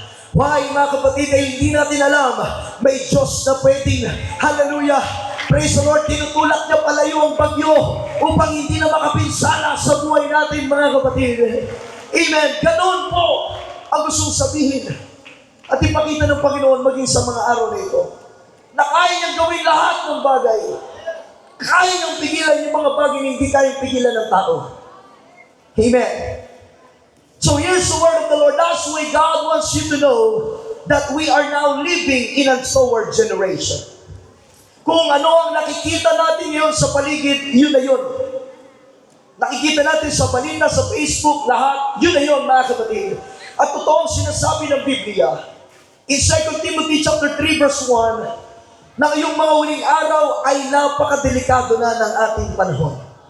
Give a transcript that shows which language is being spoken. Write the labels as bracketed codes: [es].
[tl] Why, mga kapatid, ay hindi natin alam, may Diyos na pwedeng, hallelujah, [en] praise the Lord, [tl] tinutulak niya palayo ang bagyo upang hindi na makapinsala sa buhay natin, mga kapatid. Amen. Ganun po ang gustong sabihin at ipakita ng Panginoon maging sa mga araw na ito, na kaya niyang gawin lahat ng bagay. Kaya niyang pigilan yung mga bagay na hindi kayang pigilan ng tao. Amen. [en] So here's the word of the Lord. That's why God wants you to know that we are now living in a forward generation. [tl] Kung ano ang nakikita natin ngayon sa paligid, yun na yun. Nakikita natin sa balita, sa Facebook, lahat, yun na yun, mga kapatid. At totoo ang sinasabi ng Biblia. [en] In 2 Timothy chapter 3 verse 1, [tl] na ngayong mga huling araw ay napakadelikado na ng ating panahon.